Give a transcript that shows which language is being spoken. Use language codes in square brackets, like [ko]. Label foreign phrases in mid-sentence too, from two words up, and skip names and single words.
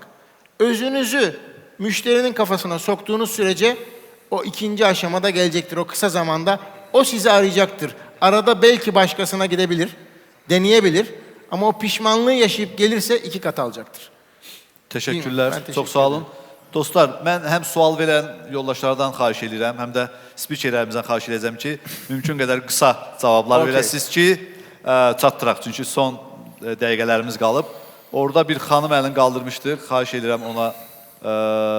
[tr] Özünüzü müşterinin kafasına soktuğunuz sürece o ikinci aşamada gelecektir. O kısa zamanda o sizi arayacaktır. Arada belki başkasına gidebilir, deneyebilir ama o pişmanlığı yaşayıp gelirse 2 kat alacaktır. Teşekkürler. Ben teşekkür Çok sağ olun. ederim. [az] Dostlar, mən həm sual verən yoldaşlardan xahiş edirəm, həm də spikerlərimizdən xahiş edəcəm ki, mümkün qədər qısa cavablar Okay. verəsiniz ki, çatdıraq. Çünki son dəqiqələrimiz qalıb. Orada bir xanım əlini qaldırmışdır. Xahiş edirəm ona mikrofonu verin.